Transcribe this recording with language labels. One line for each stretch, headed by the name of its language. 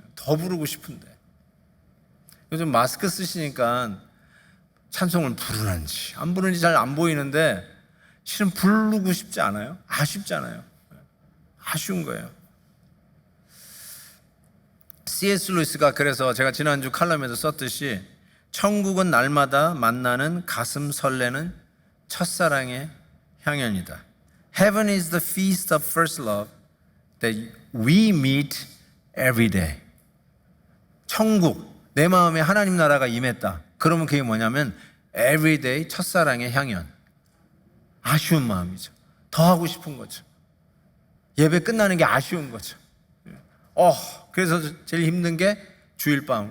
Korean: 더 부르고 싶은데 요즘 마스크 쓰시니까 찬송을 부르는지 안 부르는지 잘 안 보이는데 실은 부르고 싶지 않아요? 아쉽잖아요. 아쉬운 거예요. C.S. 루이스가 그래서 제가 지난주 칼럼에도 썼듯이 천국은 날마다 만나는 가슴 설레는 첫사랑의 향연이다.
English: Heaven is the feast of first love that we meet every day.
Korean: 천국, 내 마음에 하나님 나라가 임했다. 그러면 그게 뭐냐면 every day 첫사랑의 향연. 아쉬운 마음이죠. 더 하고 싶은 거죠. 예배 끝나는 게 아쉬운 거죠. 그래서 제일 힘든 게 주일 밤.